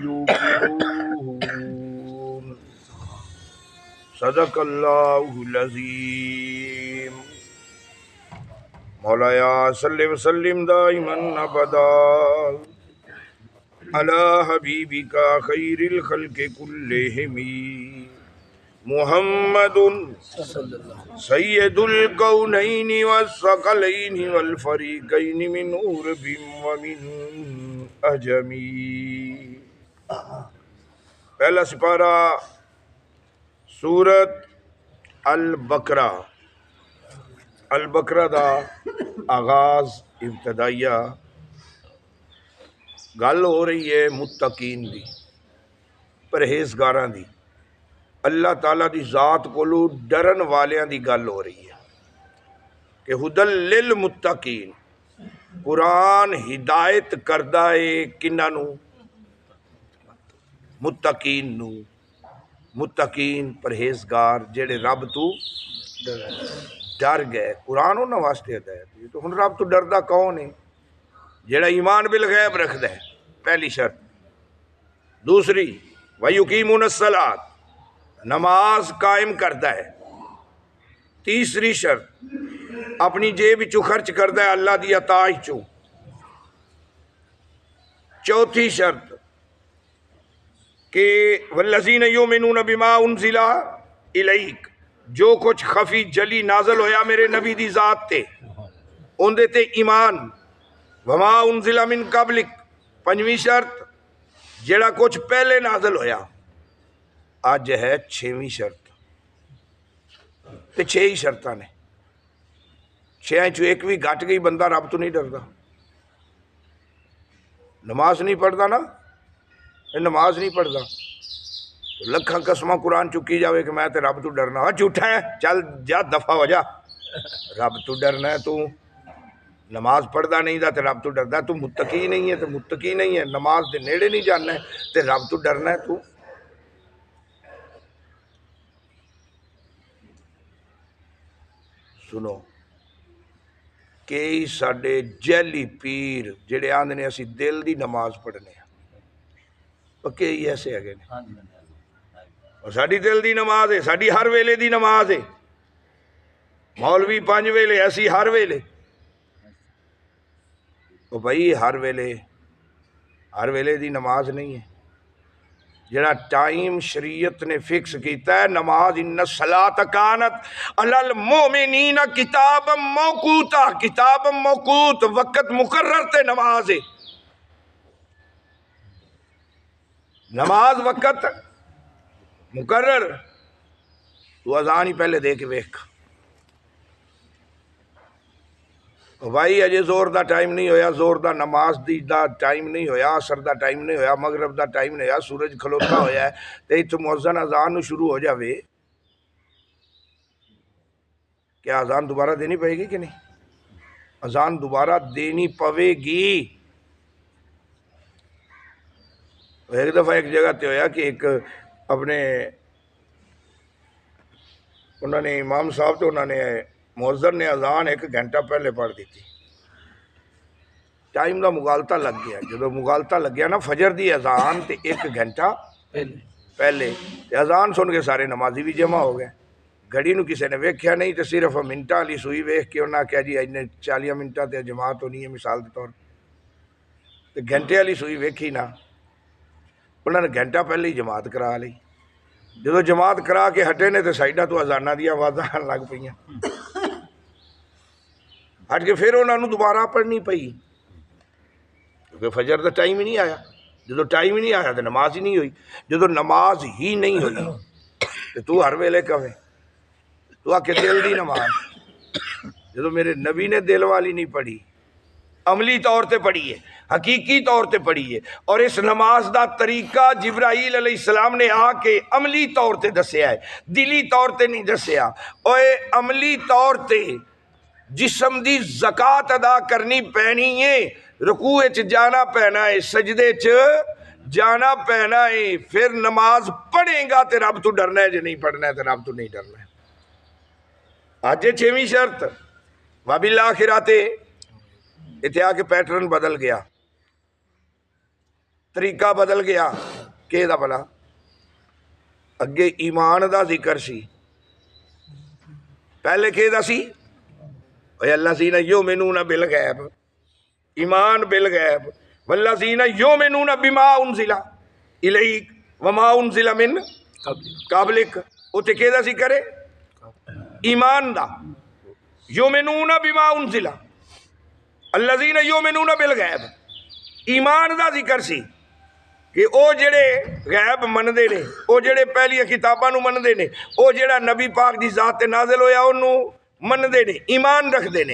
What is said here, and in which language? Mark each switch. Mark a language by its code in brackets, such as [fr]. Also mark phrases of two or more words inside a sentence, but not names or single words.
[ar] یوقنون صدق اللہ العظیم مولایا صلی وسلم دائما ابدا علی حبیبک خیر الخلق کلہم محمد سید الکونین والثقلین والفریقین من عرب ومن عجم۔ [pa] پہلا سپارہ سورت البقرہ۔ البقرہ دا آغاز ابتدائیہ گل ہو رہی ہے متقین دی، پرہیزگاراں دی، اللہ تعالیٰ دی ذات کولو ڈرن والیاں دی گل ہو رہی ہے کہ [ar] ہدل للمتقین، [pa] قرآن ہدایت کردہ ہے کنہاں نو؟ متقین نو۔ متقین پرہیزگار جڑے رب تو ڈر گئے، قرآن انہاں واسطے ہدایت ہے۔ تو ہن رب تو ڈردہ کون ہے؟ جڑا ایمان بالغیب رکھدا ہے، پہلی شرط۔ [ar] دوسری وَيُقِيمُونَ الصَّلَاةَ، [pa] نماز قائم کردا ہے۔ تیسری شرط اپنی جیب وچوں خرچ کردا ہے اللہ دی عطا وچوں۔ چوتھی شرط کہ [ar] وَالَّذِينَ يُؤْمِنُونَ بِمَا أُنزِلَ إِلَيْكَ، [pa] جو کچھ خفی جلی نازل ہویا میرے نبی دی ذات تے، ان دے تے ایمان۔ [ar] وَمَا أُنزِلَ مِن قَبْلِكَ، [pa] پنجویں شرط جڑا کچھ پہلے نازل ہویا۔ آج ہے چھویں شرط، تے چھ ہی شرطاں نے، چھیاں چوں ایک بھی گھٹ گئی بندہ رب تو نہیں ڈردا۔ نماز نہیں پڑھدا نا، نماز نہیں پڑھدا تو لکھاں قسماں قرآن چکی جاوے کہ میں تے رب تو ڈرنا۔ ہاں جھوٹا ہے، چل جا دفع ہو جا، رب تو ڈرنا ہے تو نماز پڑھدا نہیں دا تے رب تو ڈردا ہے، تو متقی نہیں ہے، تو متقی نہیں ہے، نماز دے نیڑے نہیں جانا ہے تے رب تو ڈرنا ہے تو۔ سنو، کئی ساڈے جیلی پیر جڑے آندے نے اسی دل دی نماز پڑھنے ہیں، پکے ہی ایسے ہے نے، اور ساڈی دل دی نماز ہے، ساڈی ہر ویلے دی نماز ہے۔ مولوی 5 ویلے، اسی ہر ویلے۔ تو بھائی ہر ویلے دی نماز نہیں ہے۔ جڑا ٹائم شریعت نے فکس کیتا ہے نماز، [ar] ان الصلاۃ کانت علی المؤمنین کتاب موقوتا، کتاب موقوت، [pa] وقت مقرر تے نماز ہے۔ نماز وقت مقرر، تو اذان ہی پہلے دے کے ویکھ۔ بھائی اجے زور دا ٹائم نہیں ہویا، زور دا نماز دی دا ٹائم نہیں ہویا، عصر دا ٹائم نہیں ہویا، مغرب دا ٹائم نہیں ہویا، سورج کھلوتا ہویا ہے تے اتھے مؤذن اذان نو شروع ہو جاوے، کیا اذان دوبارہ دینی پائے گی کہ نہیں؟ اذان دوبارہ دینی پوے گی۔ ایک دفعہ ایک جگہ تے ہویا کہ ایک اپنے انہوں نے امام صاحب تو انہوں نے مؤذن نے اذان 1 گھنٹہ پہلے پڑھ دیتی، ٹائم دا مغالطہ لگ گیا۔ جدو مغالطہ لگ گیا نا فجر دی اذان تے 1 گھنٹہ پہلے تے اذان سن کے سارے نمازی بھی جمع ہو گئے۔ گھڑی نو کسے نے ویکھیا نہیں تے صرف منٹاں والی سوئی ویکھ کے انہاں کہا جی اینے 40 منٹاں تے جماعت ہونی ہے مثال دے طور تے گھنٹے والی سوئی ویکھی نا، انہوں نے گھنٹہ پہلے ہی جماعت کرا لی۔ جدو جماعت کرا کے ہٹے نے تو سائڈاں تو اذاناں دی آوازاں آن لگ پئیاں، ہٹ کے پھر انہوں نے دوبارہ پڑھنی پئی کیونکہ فجر دا ٹائم ہی نہیں آیا۔ جدو ٹائم ہی نہیں آیا تو نماز ہی نہیں ہوئی۔ جدو نماز ہی نہیں ہوئی تو ہر ویلے کہے تو آ کے دل دی نماز، جدو میرے نبی نے دل والی نہیں پڑھی، عملی طور تے پڑھی ہے، حقیقی طور تے پڑھی ہے، اور اس نماز دا طریقہ جبرائیل [ar] علیہ السلام [pa] نے آ کے عملی طور تے دسیا ہے، دلی طور تے نہیں دسیا۔ اوے عملی طور تے جسم دی زکات ادا کرنی پینی ہے، رکوع وچ جانا پینا ہے، سجدے چ جانا پینا ہے، پھر نماز پڑھے گا تے رب تو ڈرنا ہے، جو نہیں پڑھنا ہے تے رب تو نہیں ڈرنا ہے۔ آج 6ویں شرط وبالآخرۃ، اتنے آ کے پیٹرن بدل گیا، طریقہ بدل گیا، کہ دا بھلا اگے ایمان دا ذکر سی، پہلے کہ دا سی الذین یؤمنون بالغیب، ایمان بالغیب، والذین یؤمنون بما انزل الیک وما انزل [ar] من قبلک، [pa] اتنے کہ دا سی کرے ایمان دا، [ar] یؤمنون بما انزل، الذین یؤمنون بالغیب، [pa] ایمان دا ذکر سی کہ او جڑے غیب مندے نے، او جڑے پہلی کتاباں نو مندے نے، او جڑا نبی پاک دی ذات تے نازل ہویا انہوں مندے نے، ایمان رکھ دے نے۔